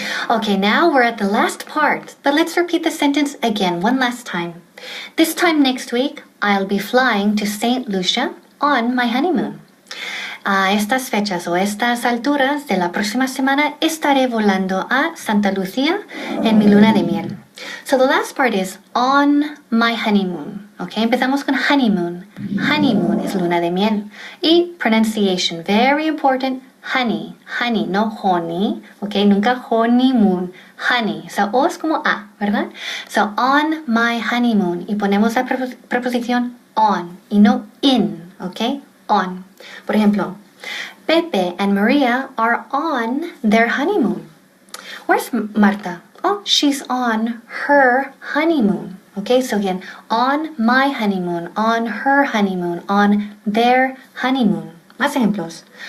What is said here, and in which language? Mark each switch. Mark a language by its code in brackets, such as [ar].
[en] Okay, now we're at the last part, but let's repeat the sentence again one last time. This time next week, I'll be flying to St. Lucia on my honeymoon. [es] A estas fechas o estas alturas de la próxima semana estaré volando a Santa Lucía en mi luna de miel. [en] So the last part is on my honeymoon. Okay, [es] empezamos con [en] honeymoon. Honeymoon is [es] luna de miel. [en] Y pronunciation, very important, honey, honey, no honey. [es] Okay, nunca honeymoon, honey. So O es como A, ¿verdad? [en] So on my honeymoon. [es] Y ponemos la preposición on y no in. [en] Okay, on. [es] Por ejemplo, [en] Pepe and Maria are on their honeymoon. Where's Marta? Oh, she's on her honeymoon. Okay, so again, on my honeymoon, on her honeymoon, on their honeymoon. [es] Más ejemplos.